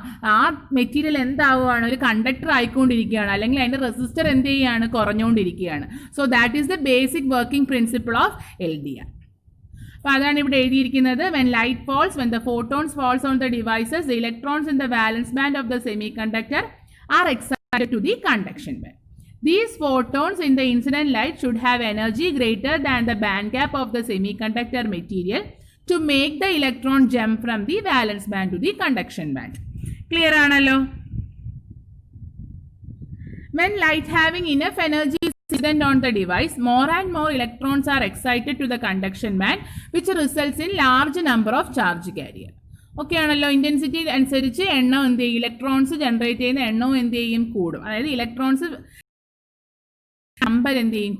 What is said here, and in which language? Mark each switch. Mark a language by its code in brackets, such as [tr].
[ml] ആ മെറ്റീരിയൽ എന്താവുകയാണ്? ഒരു കണ്ടക്ടർ ആയിക്കൊണ്ടിരിക്കുകയാണ്, അല്ലെങ്കിൽ അതിൻ്റെ റെസിസ്റ്റർ എന്ത് ചെയ്യുകയാണ്? കുറഞ്ഞുകൊണ്ടിരിക്കുകയാണ്. [en] So that is the basic working principle of LDR. [ml] അപ്പോൾ അതാണ് ഇവിടെ എഴുതിയിരിക്കുന്നത്. [en] When light falls, when the photons falls on the devices, the electrons in the valence band of the semiconductor are excited to the conduction band. These photons in the incident light should have energy greater than the band gap of the semiconductor material to make the electron jump from the valence band to the conduction band. Clear [ml] ആണല്ലോ? [en] When light having enough energy on the device, more and more electrons are excited to the conduction band, which results in large number of charge carrier. [ml] Okay ആണല്ലോ. Intensity അനുസരിച്ച് എണ്ണം എന്ത് ചെയ്യും? Electrons generate ചെയ്യുന്ന എണ്ണവും എന്ത് ചെയ്യും? കൂടും. അതായത് ഇലക്ട്രോൺസ് നമ്പർ എന്ത് ചെയ്യും?